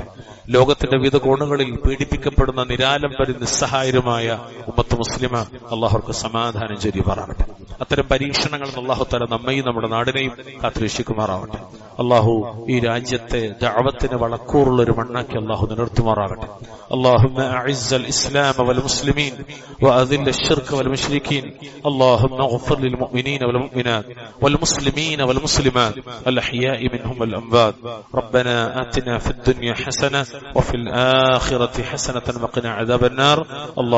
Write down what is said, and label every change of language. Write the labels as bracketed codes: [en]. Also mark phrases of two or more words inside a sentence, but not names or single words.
[ml] ലോകത്തിന്റെ വിവിധ കോണുകളിൽ പീഡിപ്പിക്കപ്പെടുന്ന നിരാലംബരും നിസ്സഹായരുമായ [ar] أمة مسلمة [ml] അല്ലാഹുർക്ക് സമാധാനം ചൊരിയുമാറാകട്ടെ. അത്തരം പരീക്ഷണങ്ങൾ [ar] الله تعالى [ml] നമ്മയും നമ്മുടെ നാടിനെയും കാത്തുരക്ഷിക്കുമാറാവട്ടെ. അല്ലാഹു ഈ രാജ്യത്തെ ദഅവത്തിന് വളക്കൂറുള്ള ഒരു മണ്ണാക്കി അല്ലാഹു നിലനിർത്തുമാറാകട്ടെ. [ar] اللهم أعز الإسلام والمسلمين وأذل الشرك والمشركين. اللهم اغفر للمؤمنين والمؤمنات والمسلمين والمسلمات الأحياء منهم والأموات. ربنا آتنا في الدنيا حسنة وفي الآخرة حسنة وقنا عذاب النار.